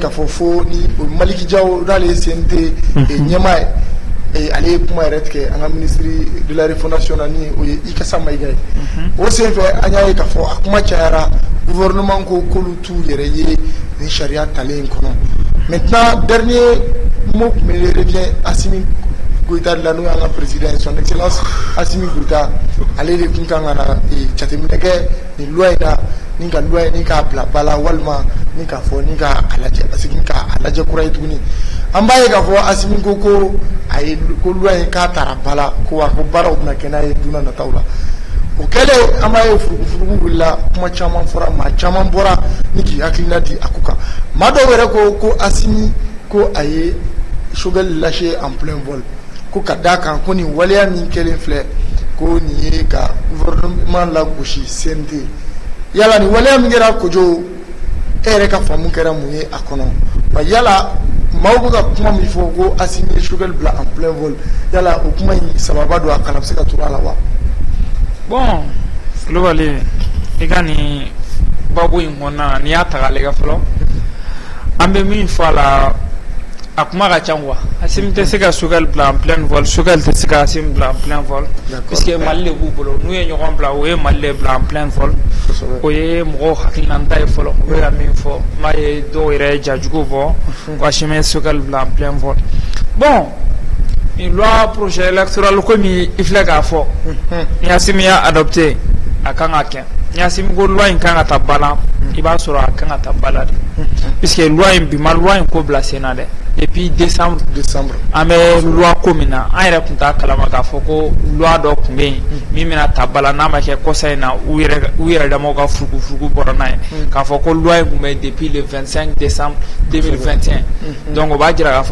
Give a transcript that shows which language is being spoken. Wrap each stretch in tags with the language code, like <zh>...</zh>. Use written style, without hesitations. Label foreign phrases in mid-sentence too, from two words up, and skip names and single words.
<bm>k'a fɔ fo ni Maliki Jawo n'ale ye CNT ɲɛmaa ye ale ye kuma yɛrɛ tigɛ an ka</bm> <fr>ministre de la refondation</fr> <bm>na ni o ye Ikasa Mayiga ye o senfɛ an y'a ye k'a fɔ a kuma cayara gouvernement ko k'olu t'u yɛrɛ ye ni sariya talen kɔnɔ</bm> <fr>maintenant dernier mot me revient</fr> <bm>Assimi Goïta de la n'o y'an ka président</bm> <fr>son excellence</fr> <bm>Assimi Goïta ale de tun kan ka na jateminɛ kɛ nin loi in na ni ka loi ni k'a bila ba la walima ni k'a fɔ ni ka a lajɛ parce que k'a lajɛ kura ye tuguni an b'a ye k'a fɔ Assimi ko a ye ko loi in k'a taara ba la ko a ko baaraw bɛna kɛ n'a ye don n'a nataw la o kɛlen an b'a ye furugufurugu wulila kuma caman fɔra maa caman bɔra ni k'i hakilina di a ko kan maa dɔw yɛrɛ ko Asimi ko a ye Choguel</bm> <fr>lâché en plein vol</fr> <bm>ko ka d'a kan ko nin waleya min kɛlen filɛ ko nin ye ka gouvernement lagosi CNT yala nin waleya min kɛra Kojo e yɛrɛ ka faamu kɛra mun ye a kɔnɔ wa yala maaw bɛ ka kuma min fɔ ko Asimi ye Choguel bila</bm> <fr>en plein vol</fr> <bm>yala o kuma in sababa don a kana bɛ se ka turu a la wa. Bon, Kulubali i ka nin babu in kɔnɔna n'i y'a ta k'a lajɛ fɔlɔ an bɛ min fɔ a la a kuma ka ca quoi. Asimi tɛ se ka Choguel bila</bm> <fr>en plein vol,</fr> <bm>Choguel tɛ se ka Asimi bila</bm> <fr>en plein vol</fr> <bm>puisque Mali de b'u bolo n'u ye ɲɔgɔn bila o ye Mali de bila</bm> <fr>en plein vol</fr> <bm>o ye mɔgɔw hakilinata ye fɔlɔ u bɛ ka min fɔ n b'a ye dɔw yɛrɛ jajugu fɔ ko Asimi ye Choguel bila en plein vol. Bon,</bm> <fr>une loi projet électoral</fr> <bm>komi i filɛ k'a fɔ ni Asimi y'a adopté a kan ka kɛ ni Asimi ko loi in kan ka taa ba la i b'a sɔrɔ a kan ka taa ba la de puisque loi in bi ma loi in ko bila sen na dɛ</bm> <fr>depuis décembre</fr> <bm>an bɛ loi ko min na an yɛrɛ tun t'a kalama k'a fɔ ko loi dɔ tun bɛ yen min bɛna ta ba la n'a ma kɛ kɔsa in na u yɛrɛ damaw ka furugufurugu bɔra n'a ye k'a fɔ ko loi in tun bɛ</bm> <fr>depuis le 25 décembre 2021</fr> <bm>donc o b'a jira k'a</bm>